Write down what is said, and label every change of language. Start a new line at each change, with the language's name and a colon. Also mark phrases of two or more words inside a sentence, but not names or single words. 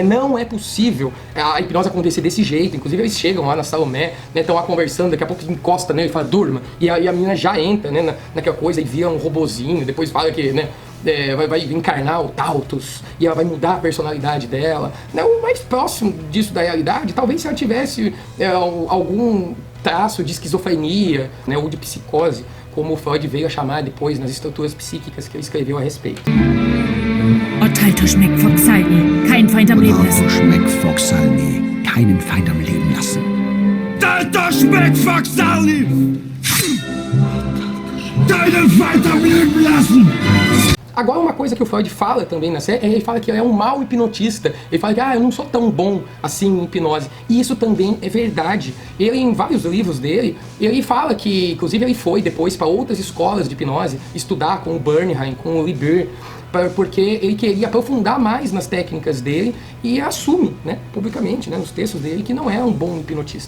Portuguese: Não é possível a hipnose acontecer desse jeito. Inclusive eles chegam lá na Salomé, né, estão lá conversando, daqui a pouco encosta nele e fala, durma, e a menina já entra, né, naquela coisa e vira um robozinho, depois fala que, né, vai encarnar o Tautus e ela vai mudar a personalidade dela. Né? O mais próximo disso da realidade, talvez se ela tivesse algum traço de esquizofrenia, né, ou de psicose, como o Freud veio a chamar depois nas estruturas psíquicas que ele escreveu a respeito.
German: Otto Schmeck-Foxalny, kein Feind am Leben lassen. Schmeck-Foxalny, keinen Feind am Leben lassen. Otto Schmeck-Foxalny! Keinen Feind am Leben lassen!
Portuguese: Agora, uma coisa que o Freud fala também na série, ele fala que ele é um mau hipnotista. Ele fala que eu não sou tão bom assim em hipnose. E isso também é verdade. Ele, em vários livros dele, ele fala que, inclusive, ele foi depois para outras escolas de hipnose, estudar com o Bernheim, com o Lieber, porque ele queria aprofundar mais nas técnicas dele e assume, né, publicamente, né, nos textos dele, que não é um bom hipnotista.